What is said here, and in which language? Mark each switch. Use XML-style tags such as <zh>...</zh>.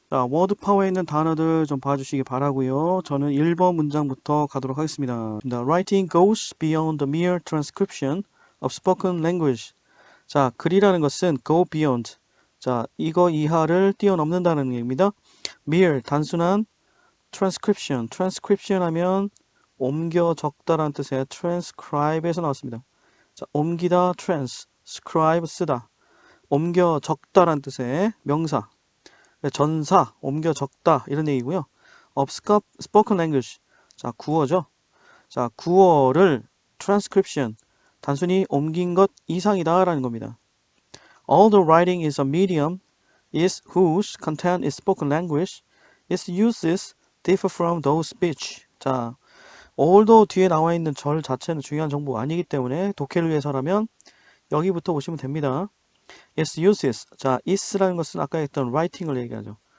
<ko>자, 워드 파워에 있는 단어들 좀 봐주시기 바라고요. 저는 1번 문장부터 가도록 하겠습니다.</ko> <en>Writing goes beyond the mere transcription of spoken language.</en> <ko>자, 글이라는 것은</ko> <en>go beyond.</en> <ko>자, 이거 이하를 뛰어넘는다는 얘기입니다.</ko> <en>mere,</en> <ko>단순한</ko> <en>transcription.</en> <ko>transcription 하면 옮겨 적다라는 뜻의 transcribe에서 나왔습니다. 자, 옮기다 transcribe 쓰다. 옮겨 적다라는 뜻의 명사. 전사, 옮겨 적다 이런 얘기고요.</ko> <en>of spoken language.</en> <ko>자, 구어죠. 자, 구어를 transcription. 단순히 옮긴 것 이상이다라는 겁니다.</ko> <en>Although writing is a medium is whose content is spoken language, its uses differ from those speech.</en> <ko>자,</ko> <en>although</en> <ko>뒤에 나와 있는 절 자체는 중요한 정보가 아니기 때문에 독해를 위해서라면 여기부터 보시면 됩니다.</ko> <en>its uses.</en> <ko>자, is라는 것은 아까 했던 writing을 얘기하죠.</ko>